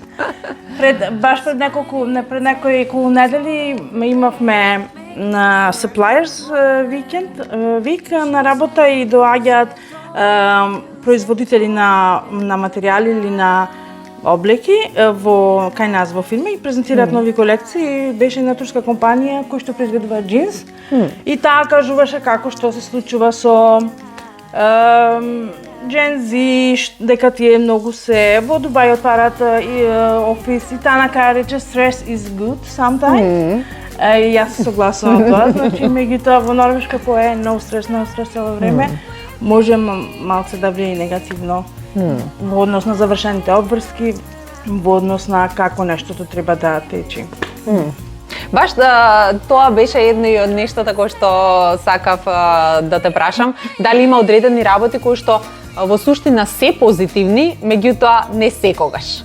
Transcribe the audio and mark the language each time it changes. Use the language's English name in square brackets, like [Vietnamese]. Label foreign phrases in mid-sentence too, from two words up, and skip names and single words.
[Macedonian] Баш пред неколку недели имавме на [English] Suppliers week [Macedonian] на работа и доаѓаат производители на материјали или на облеки кај нас во фирма и презентираат нови колекции. Беше една турска компанија која што произведува джинс и таа кажуваше како што се случува со Gen Z, дека тие многу се во Дубај отварат офис и таа накаја рече [English] stress is good sometimes. [Macedonian] И јас се согласувам тоа, значи меѓутоа во Норвешка кој е [English] no stress [Macedonian] цело време, може малце да влие негативно во однос на завршените обврски, во однос на како нештото треба да тече. Баш тоа беше едно од нештата кои што сакав да те прашам, дали има одредени работи кои што во суштина се позитивни, меѓутоа не секогаш.